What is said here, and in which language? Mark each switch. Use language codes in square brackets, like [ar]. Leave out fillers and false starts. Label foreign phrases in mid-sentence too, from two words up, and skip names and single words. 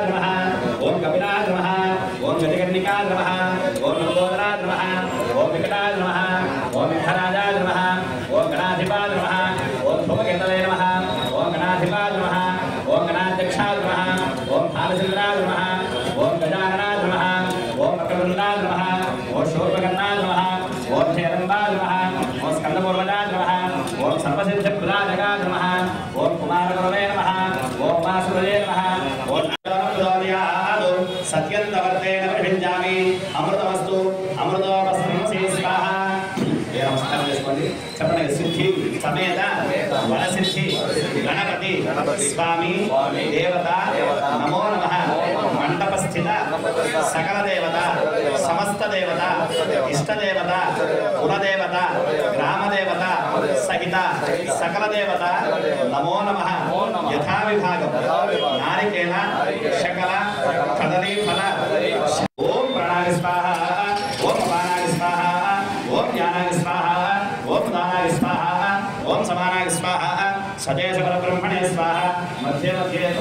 [sa] नमः ओम कपिलाय नमः ओम गजकर्णिकाय नमः ओम लंबोदराय नमः ओम विकटाय नमः ओम विघ्नराजाय नमः ओम गणाधिपाय नमः ओम धूमकेतवे नमः ओम गणाधिपाय नमः ओम गणाध्यक्षाय नमः ओम भालचन्द्राय नमः ओम गजाननाय नमः ओम वक्रतुण्डाय नमः ओम शूर्पकर्णाय नमः ओम हेरम्बाय नमः ओम स्कन्दपूर्वजाय नमः ओम सर्वसिद्धिप्रदायकाय नमः ओम कुमारगुरवे नमः ओम वासुदेवाय नमः ओम सत्यन्तवर्तेन प्रभिञ्जामि अमृतमस्तु अमृतोपस्मृंसि स्वाहा नमस्कार [te] చేసుకోండి చెప్పండి సిద్ధి సమేత వరసిద్ధి గణపతి స్వామి దేవత [sa] నమో నమః మండపస్థిత సకల దేవత సమస్త దేవత ఇష్ట దేవత కులదేవత గ్రామ దేవత సహిత సకల దేవత నమో నమః యథా విభాగం నారికేల శకల కదలీ ఫల ఓం ప్రాణాయ స్వాహ ఓం అపానాయ స్వాహ ఓం జ్ఞానాయ స్వాహ ఓం దానాయ స్వాహ ఓం సమానాయ స్వాహ సదేశ పరబ్రహ్మణే స్వాహ మధ్య మధ్య